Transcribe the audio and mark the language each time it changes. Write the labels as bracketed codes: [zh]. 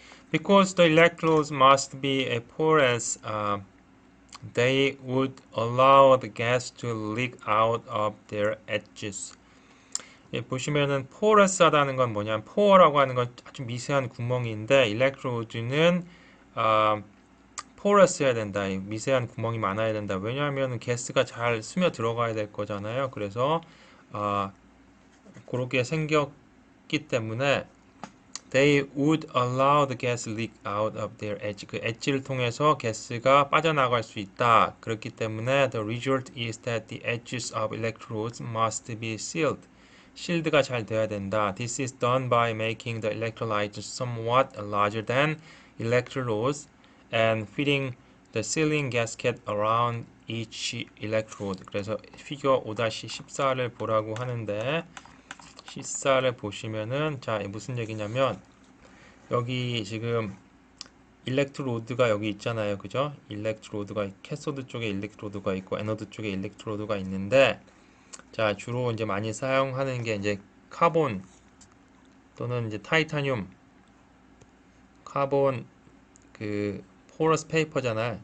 [en] Because the electrodes must be porous, they would allow the gas to leak out of their edges. [ko] 예, 보시면은 포러스하다는 건 뭐냐면 포어라고 하는 건 아주 미세한 구멍인데 일렉트로드는 포러스해야 된다. 미세한 구멍이 많아야 된다. 왜냐하면 가스가 잘 스며 들어가야 될 거잖아요. 그래서 아, 그렇게 생겼기 때문에 [en] they would allow the gas leak out of their edge. [ko] 그 엣지를 통해서 가스가 빠져나갈 수 있다. 그렇기 때문에 [en] the result is that the edges of electrodes must be sealed. [ko] 실드가 잘 돼야 된다. [en] This is done by making the electrolytes somewhat larger than electrodes and fitting the sealing gasket around each electrode. [ko] 그래서 피겨 5-14를 보라고 하는데 14를 보시면은 자 무슨 얘기냐면 여기 지금 일렉트로드가 여기 있잖아요. 그죠? 일렉트로드가 캐소드 쪽에 일렉트로드가 있고 에노드 쪽에 일렉트로드가 있는데 자, 주로 이제 많이 사용하는 게 이제 카본 또는 이제 타이타늄, 카본 그 포러스 페이퍼잖아요.